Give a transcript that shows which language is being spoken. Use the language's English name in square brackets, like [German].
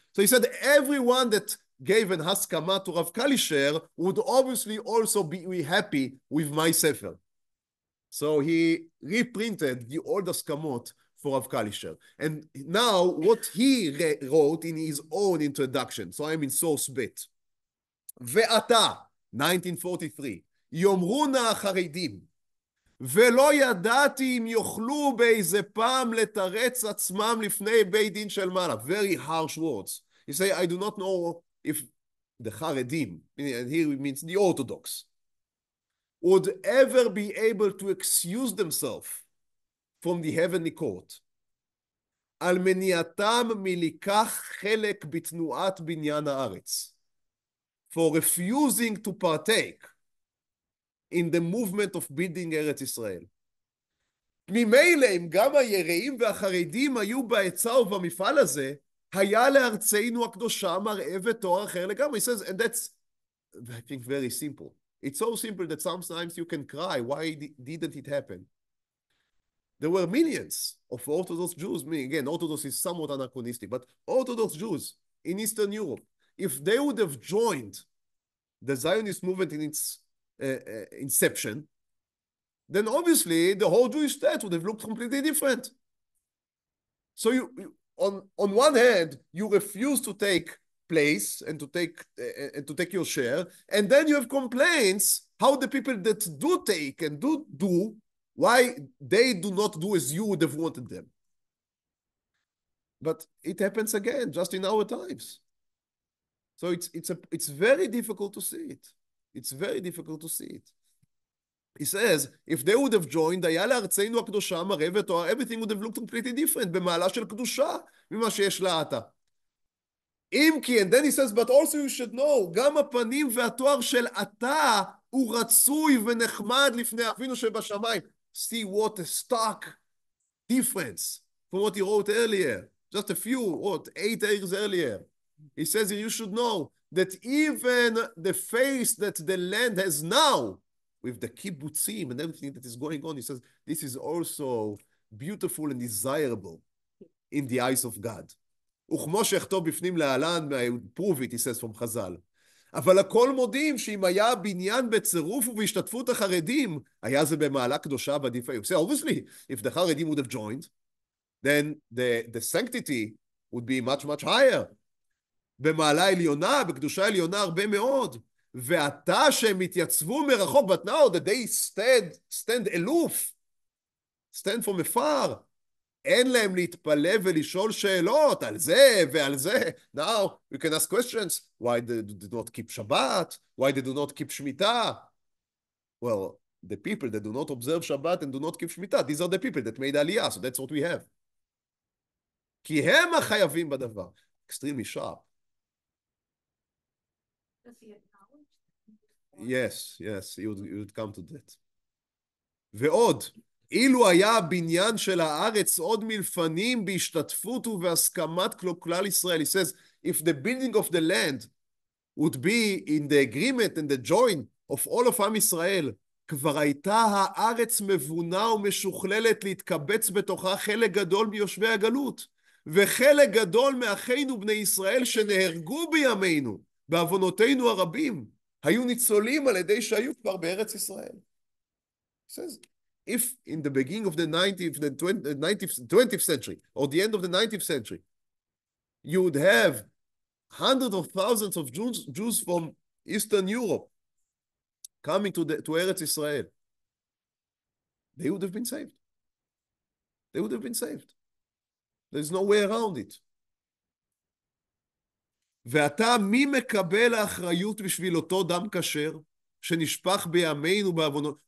[English] So he said everyone that gave an haskama to Rav Kalischer would obviously also be happy with my sefer. So he reprinted the old haskamot for Rav Kalischer. And now what he wrote in his own introduction, so I'm in source bit. [Hebrew] Ve'ata, 1943, יאמרו נא החרדים, ולא ידעתי אם יוכלו באיזה פעם לתרץ עצמם לפני בית דין של מעלה. Very harsh words. He say, I do not know if [English] the Haredim, and here it means the Orthodox, would ever be able to excuse themselves from the heavenly court, על מניעתם מלקח חלק בתנועת בניין הארץ, for refusing to partake in the movement of building ארץ ישראל. [Hebrew] ממילא אם גם היראים והחרדים היו בעצה ובמפעל הזה, היה לארצנו הקדושה מראה ותואר אחר לגמרי. [English] He says, and that's, I think, very simple. It's so simple that sometimes you can cry. Why didn't it happen? There were millions of Orthodox Jews. Again, Orthodox is somewhat anachronistic, but Orthodox Jews in Eastern Europe, if they would have joined the Zionist movement in its inception, then obviously the whole Jewish state would have looked completely different. So on one hand, you refuse to take place and to take your share, and then you have complaints how the people that do take and do why they do not do as you would have wanted them. But it happens again just in our times. So it's very difficult to see it. It's very difficult to see it. He says, if they would have joined, היה לארצנו הקדושה מראה ותואר, everything would have looked completely different, במעלה של קדושה, ממה שיש לה עתה. [Hebrew] אם כי, and then he says, but also you should know, גם הפנים והתואר של עתה, הוא רצוי ונחמד לפני אבינו שבשמיים. [English] See what a stark difference from what he wrote earlier. Just a few, 8 years earlier. He says, you should know that even the face that the land has now, with the kibbutzim and everything that is going on, he says, this is also beautiful and desirable in the eyes of God. [Hebrew] וכמו שיכתוב בפנים להלן, prove it, he says from חז"ל. אבל הכל מודים שאם היה הבניין בצירוף ובהשתתפות החרדים, היה זה במעלה קדושה ועדיפה. [English] So obviously, if the Haredim would have joined, then the sanctity would be much, much higher. [Hebrew] במעלה עליונה, בקדושה עליונה הרבה מאוד. ועתה שהם התייצבו מרחוק, but now that they stand aloof, stand from afar, אין להם להתפלא ולשאול שאלות על זה ועל זה. [English] Now, you can ask questions. Why they do not keep Shabbat? Why they do not keep Shemitah? Well, the people that do not observe Shabbat and do not keep Shemitah, these are the people that made Aliyah, so that's what we have. [Hebrew] כי הם החייבים בדבר. Extremely sharp. [English] Does he acknowledge? Yes, you would come to that. [Hebrew] ועוד, אילו היה הבניין של הארץ עוד מלפנים בהשתתפות ובהסכמת כלל ישראל. He says, if the building of the land would be in the agreement and the join of all of עם ישראל, כבר הייתה הארץ מבונה ומשוכללת להתקבץ בתוכה חלק גדול מיושבי הגלות, וחלק גדול מאחינו בני ישראל שנהרגו בימינו, בעוונותינו הרבים, היו ניצולים על ידי שהיו כבר בארץ ישראל. [English] He says, if in the beginning of the 20th century, or the end of the 19th century, you would have hundreds of thousands of Jews from Eastern Europe coming to Eretz Israel, they would have been saved. They would have been saved. There's no way around it. [Hebrew] ועתה מי מקבל האחריות בשביל אותו דם כשר שנשפך בימינו בעוונות?